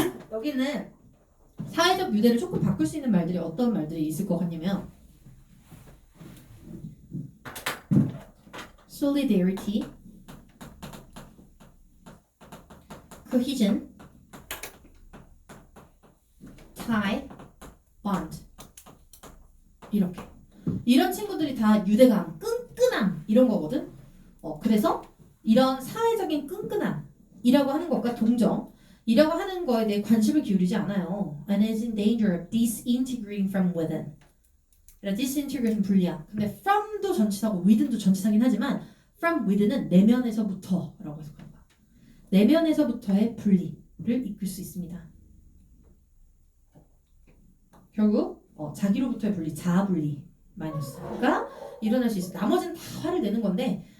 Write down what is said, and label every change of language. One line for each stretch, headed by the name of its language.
Korean: 여기는 사회적 유대를 조금 바꿀 수 있는 말들이 어떤 말들이 있을 것 같냐면
English: solidarity, cohesion, tie, bond
Korean: 이렇게 이런 친구들이 다 유대감, 끈끈함 이런 거거든. 그래서 이런 사회적인 끈끈함이라고 하는 것과 동정이라고 하는 거에 대해 관심을 기울이지 않아요.
English: And is in danger of disintegrating from within.
Korean: disintegration 분리야. 근데 from도 전치사고 within도 전치사긴 하지만
English: from within
Korean: 은 내면에서부터라고 해서 그런 거야. 내면에서부터의 분리를 이끌 수 있습니다. 결국 자기로부터의 분리, 자아 분리 마이너스가 일어날 수 있어. 나머지는 다 화를 내는 건데